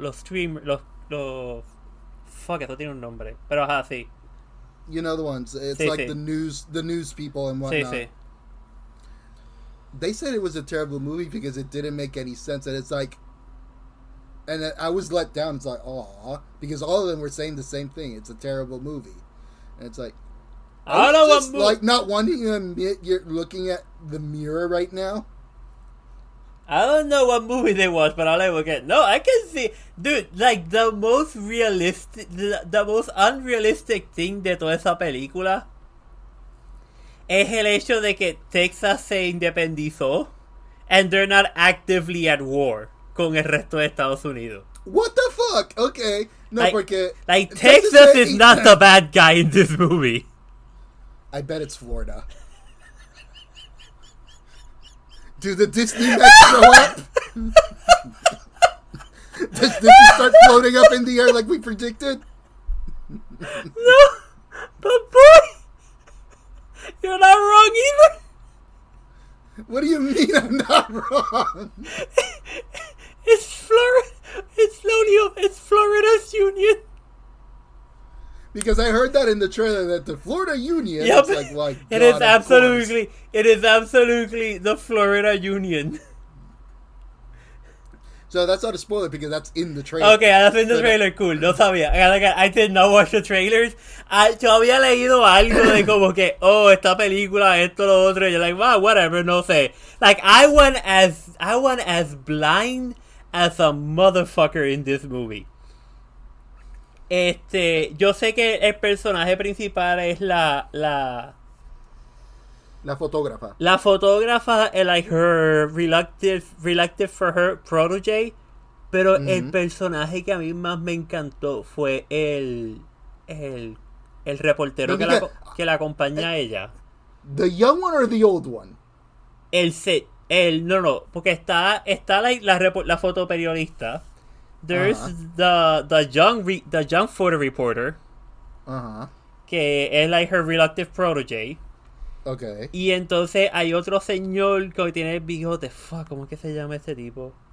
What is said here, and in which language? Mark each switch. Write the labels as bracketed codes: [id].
[es] Los streamers, fuck, eso tiene un nombre. Pero ajá, sí. [en] You know the ones. It's [es] sí, [en] like [es] sí. [en] the news people and whatnot. [es] Sí, sí. [en] They said it was a terrible movie because it didn't make any sense. And it's like... And I was let down. It's like, aw. Because all of them were saying the same thing. It's a terrible movie. And it's like... I don't know what movie... Like, not wanting to admit you're looking at the mirror right now? I don't know what movie they was, but all I will get. No, I can see... Dude, like, the most realistic... The most unrealistic thing [es] de toda esa película es el hecho de que Texas se independizó [en] and they're not actively at war [es] con el resto de Estados Unidos. [en] What the fuck? Okay. No, like, [es] porque... [en] Like, Texas is not the bad guy in this movie. I bet it's Florida. Do the Disney Mets show up? Does Disney start floating up in the air like we predicted? No, but boy, you're not wrong either. What do you mean I'm not wrong? It's Florida. It's Florida's union. Because I heard that in the trailer that the Florida Union. Yep. It's like, well, It is absolutely the Florida Union. So that's not a spoiler because that's in the trailer. Okay, that's in the trailer. Cool, [es] no sabía. [en] I did not watch the trailers. [es] Yo había leído algo de como que, oh, esta película, esto, lo otro. [en] You're like, wow, whatever, [es] no sé. [en] Like, I went as blind as a motherfucker in this movie. [es] Yo sé que el personaje principal es la fotógrafa. La fotógrafa, [en] like her reluctant for her protege, [es] pero el personaje que a mí más me encantó fue el reportero que la acompaña a ella. [en] The young one or the old one? [es] No, porque está like, la fotoperiodista. [en] There's the young photo reporter. [es] Que es [en] like her reluctant protege. Okay. [es] Y entonces hay otro señor que tiene el bigote. Fuck, ¿cómo es que se llama ese tipo?